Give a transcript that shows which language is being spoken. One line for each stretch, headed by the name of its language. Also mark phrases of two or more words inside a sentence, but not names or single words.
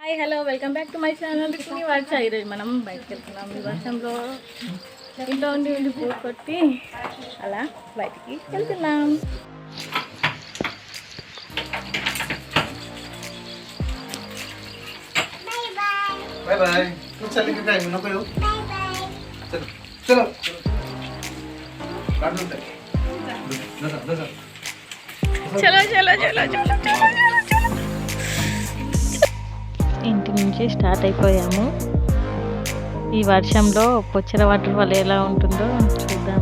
Telugu: హలో
English: welcome back to my channel
Telugu: RukminiVarsha. ఈరోజు మనం బయటకు వెళ్తున్నాం. ఈ వర్షంలో ఇంట్లో ఉండి బోర్ కొట్టి అలా బయటికి వెళ్తున్నాం.
English: bye bye
Marathi: तू चल के टाइम नको येऊ चल चलो काढून दे जरा
Hindi: चलो चलो चलो चलो चलो.
Telugu: ఇంటి నుంచి స్టార్ట్ అయిపోయాము. ఈ వర్షంలో పొచ్చర వాటర్ఫాల్ ఎలా ఉంటుందో చూద్దాం.